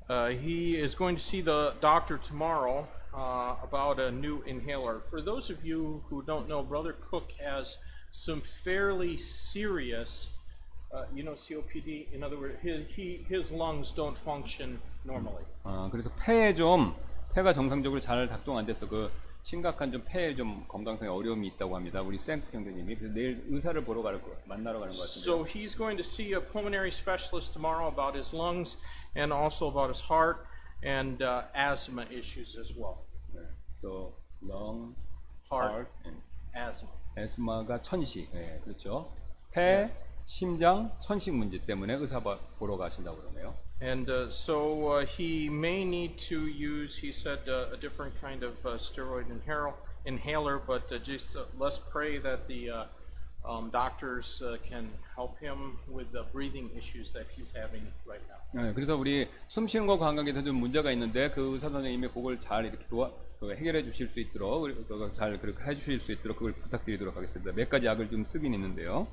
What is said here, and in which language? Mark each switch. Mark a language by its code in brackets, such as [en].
[en] He is going to see the doctor tomorrow about a new inhaler. For those of you who don't know, Brother Cook has some fairly serious, COPD. In other words, his lungs don't function normally. [ko] 그래서 폐가 정상적으로 잘 작동 안 돼서 그 심각한 좀 폐에 좀 건강상의 어려움이 있다고 합니다. 우리 생크 형제님이 그래서 내일 의사를 만나러 가는 것 같습니다. [en] So he's going to see a pulmonary specialist tomorrow about his lungs and also about his heart and asthma issues as well. [ko] 네. [en] So lung, Heart. heart, and Asthma. [ko] 에스마가 천식. 네, 그렇죠. 폐, 심장, 천식 문제 때문에 의사 보러 가신다고 그러네요. [en] And so he may need to use, he said, a different kind of steroid inhaler, but just let's pray that the doctors can help him with the breathing issues that he's having right now. [ko] 네, 그래서 우리 숨 쉬는 거 감각에서 좀 문제가 있는데 그 의사 선생님이 그걸 잘 이렇게 해결해 주실 수 있도록 잘 그렇게 해 주실 수 있도록 그걸 부탁드리도록 하겠습니다. 몇 가지 약을 좀 쓰긴 있는데요.